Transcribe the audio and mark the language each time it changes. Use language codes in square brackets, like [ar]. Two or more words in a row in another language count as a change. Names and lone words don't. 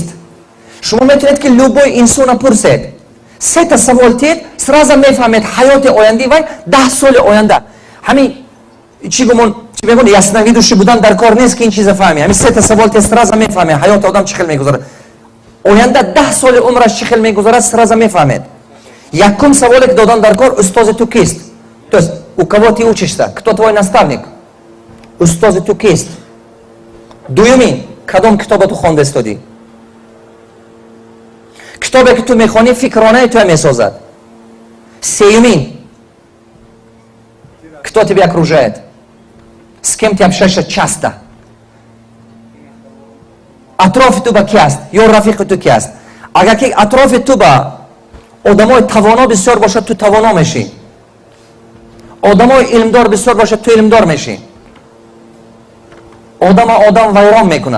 [tg] Шумо метавонед ки любой инсона пурсед. Сета савол тед, сразу мефаҳмед ҳаёти ояндаи вай 10 соли оянда. Ҳамин чӣ мегӯн яснавидуши будан дар кор нест ки ин чиза фаҳми. Ҳамин сета савол тед, сразу мефаҳмед ҳаёти одам чӣ хел мегузарад. Оянда 10 соли умраш чӣ хел мегузарад, сразу мефаҳмед. Якум саволе ки додан дар кор, устози ту кист. [ru] То есть у кого ты учишься? Кто твой наставник? [tg] Устози ту кист. Дуюмин, кадом китоба ту хонда устоди? Китобе ки ту мехони фикрронии ту месозад. Сеюмин, [ru] кто тебя окружает? С кем ты общаешься часто? [tg] Атрофи туба ки аст? Ё рафиқи ту ки аст? Агар ки атрофи туба одамои тавоно бисёр бошад, ту тавоно мешӣ. Одамои илмдор бисёр бошад, ту илмдор мешӣ. Одам вайрон мекунад.